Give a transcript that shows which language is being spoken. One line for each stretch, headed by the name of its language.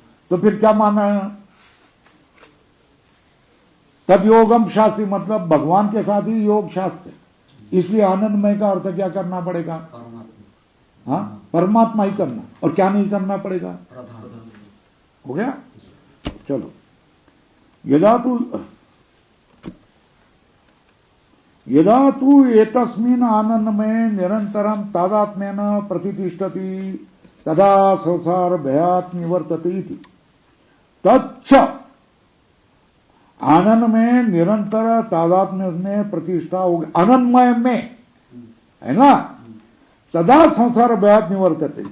Hindi: तो फिर क्या माना,
Sanskrit: तद योगम शास्त्री,
Hindi: मतलब भगवान के साथ ही योग शास्त्र, इसलिए आनंदमय का अर्थ क्या करना पड़ेगा, हाँ परमात्मा ही करना, और क्या नहीं करना पड़ेगा, हो गया।
Sanskrit: चलो, यदा तू एतस्मिन् आनंदमय निरंतरम तादात्म्येन प्रतिष्ठति तदा संसार भयात् निवर्तते इति।
Hindi: तच्च आनंद में निरंतर तादात्म्य में प्रतिष्ठा होगी, आनंदमय में, है ना,
Sanskrit: तदा संसार भयात् निवर्तते।